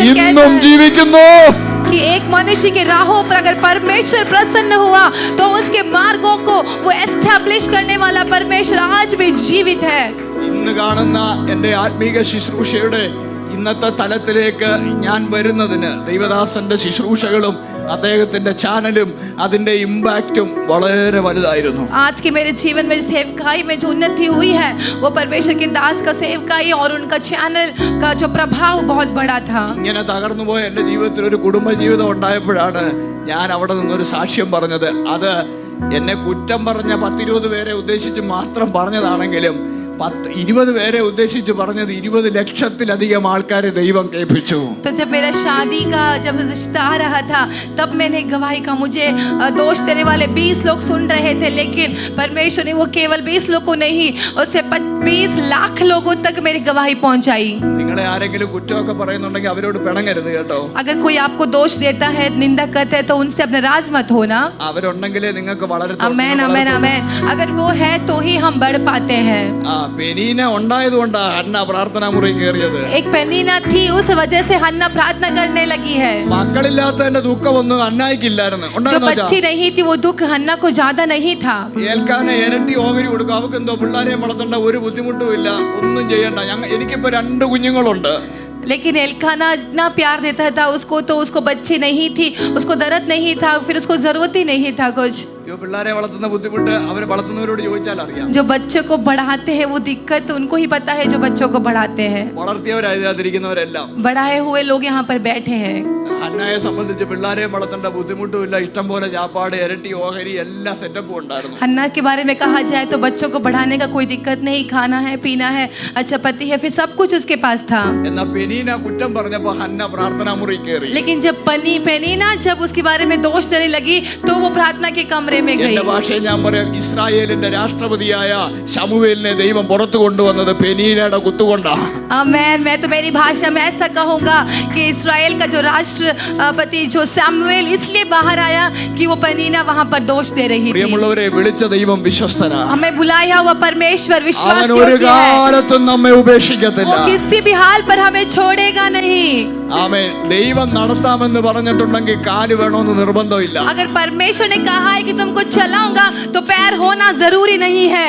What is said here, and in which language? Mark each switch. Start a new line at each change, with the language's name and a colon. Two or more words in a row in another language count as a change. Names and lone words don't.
Malayalam: ഇന്നും കേൾക്കാൻ. ജീവിക്കുന്നു.
Hindi: कि एक मनुष्य के राहों पर अगर परमेश्वर प्रसन्न हुआ तो उसके मार्गों को वो एस्टैब्लिश करने वाला परमेश्वर आज भी जीवित है.
Malayalam: ഇന്ന് കാണുന്ന എന്റെ ആത്മീക ശുശ്രൂഷയുടെ ഇന്നത്തെ തലത്തിലേക്ക് ഞാൻ വരുന്നതിന് ദൈവദാസന്റെ ശുശ്രൂഷകളും അദ്ദേഹത്തിന്റെ ചാനലും അതിന്റെ ഇമ്പാക്റ്റും വളരെ വലുതായിരുന്നു.
Hindi: आज के मेरे जीवन में सेवकाई में जो उन्नति हुई है वो परमेश्वर के दास का सेवकाई और उनका चैनल का जो प्रभाव बहुत बड़ा था.
Malayalam: ഇങ്ങനെ തകർന്നു പോയ എൻ്റെ ജീവിതത്തിൽ ഒരു കുടുംബ ജീവിതം ഉണ്ടായപ്പോഴാണ് ഞാൻ അവിടെ നിന്നൊരു സാക്ഷ്യം പറഞ്ഞത്. അത് എന്നെ കുറ്റം പറഞ്ഞ 10-20 പേരെ ഉദ്ദേശിച്ച് മാത്രം പറഞ്ഞതാണെങ്കിലും 20 പേരെ ഉദ്ദേശിച്ച് പറഞ്ഞത് 20 ലക്ഷത്തിലധികം ആൾക്കാരെ ദൈവം കേൾപ്പിച്ചു.
Hindi: तो जब मेरा शादी का जब रिश्ता आ रहा था तब मैंने गवाही का मुझे दोष देने वाले 20 लोग सुन रहे थे, लेकिन परमेश्वर ने वो केवल 20 लोगों को नहीं उससे 20 लाख लोगों तक मेरी गवाही पहुंचाई.
Malayalam: നിങ്ങളെ ആരെങ്കിലും കുറ്റമൊക്കെ പറയുന്നുണ്ടെങ്കിൽ അവരോട് പിണങ്ങരുത് കേട്ടോ.
Hindi: अगर कोई आपको दोष देता है, निंदा करता है, तो उनसे अपने राज मत होना.
Malayalam: അവരുണ്ടെങ്കിലേ നിങ്ങൾക്ക് വളരെ
Hindi: आमेन आमेन आमेन. अगर वो है तो ही हम बढ़ पाते हैं.
Malayalam: പെനീന ഉണ്ടായതുകൊണ്ടാ ഹന്ന പ്രാർത്ഥനാ മുറി കയറിയത്.
Hindi: एक पेनीना थी, उस वजह से हन्ना प्रार्थना करने लगी है.
Malayalam: മക്കളില്ലാത്തതിന്റെ ദുഃഖമൊന്നും അന്നായിക്കില്ലായിരുന്നു.
Hindi: जो बच्ची नहीं थी वो दुख हन्ना को ज्यादा नहीं था.
Malayalam: ഏൽക്കാനെ ഇരട്ടി ഓഹരി കൊടുക്കും. അവർക്ക് എന്തോ പിള്ളേരെ വളർത്തേണ്ട ഒരു ബുദ്ധിമുട്ടും ഇല്ല, ഒന്നും ചെയ്യണ്ട. എനിക്കിപ്പോ 2 കുഞ്ഞുങ്ങളുണ്ട്.
Hindi: लेकिन एल्काना इतना प्यार देता था उसको, तो उसको बच्चे नहीं थी, उसको दर्द नहीं था, फिर उसको जरूरत ही नहीं था कुछ.
Malayalam: പിള്ളേരെ വളർത്തുന്ന ബുദ്ധിമുട്ട് അവരെ വളർത്തുന്നവരോട് ചോദിച്ചാൽ അറിയാം.
Hindi: जो बच्चों को बढ़ाते हैं वो दिक्कत उनको ही पता है, जो बच्चों को बढ़ाते हैं.
Malayalam: വളർത്തിയവരാതിരിക്കുന്നവരെല്ലാം
Hindi: बढ़ाए हुए लोग यहाँ पर बैठे हैं.
Malayalam: ഹന്നയെ സംബന്ധിച്ച് പിള്ളേരെ വളർത്തേണ്ട ബുദ്ധിമുട്ടും ഇല്ല, ഇഷ്ടം പോലെ ചാപ്പാട്, ഇരട്ടി ഓഹരി, എല്ലാ സെറ്റപ്പും ഉണ്ടായിരുന്നു.
Hindi: हन्ना के बारे में कहा जाए तो बच्चों को बढ़ाने का कोई दिक्कत नहीं, खाना है, पीना है, अच्छा पति है, फिर सब कुछ उसके पास था.
Malayalam: എന്നാ പെനീന കുറ്റം പറഞ്ഞപ്പോ ഹന്ന പ്രാർത്ഥനാ മുറി കയറി.
Hindi: लेकिन जब पेनीना जब उसके बारे में दोष देने लगी तो वो प्रार्थना के कमरे में गई.
Malayalam: എന്റെ ഭാഷയിൽ ഞാൻ പറയാം, ഇസ്രായേലിന്റെ രാഷ്ട്രപതിയായ ശമൂവേലിനെ ദൈവം പുറത്തു കൊണ്ടുവന്നത് പെനീനയുടെ കുത്തുകൊണ്ടാ.
Hindi: आमेन. मैं तो मेरी भाषा में ऐसा कहूंगा कि इस्राएल का जो राष्ट्रपति जो सैमुएल इसलिए बाहर आया कि वो पेनीना वहां पर दोष दे रही थी.
Malayalam: പ്രിയമുള്ളവരെ, വിളിച്ച ദൈവം വിശ്വസ്തനാ.
Hindi: हमें बुलाया हुआ परमेश्वर
Malayalam: അവൻ ഒരു
Hindi: विश्वासयोग्य है.
Malayalam: കാലത്തും നമ്മെ ഉപേക്ഷിക്കത്തില്ല.
Hindi: वो किसी भी हाल पर हमें छोड़ेगा नहीं.
Malayalam: ആമേൻ. ദൈവം നടത്താമെന്ന് പറഞ്ഞിട്ടുണ്ടെങ്കിൽ കാല് വേണമെന്ന് നിർബന്ധമില്ല.
Hindi: अगर परमेश्वर ने कहा है कि तुमको चलाऊंगा तो पैर होना जरूरी नहीं है.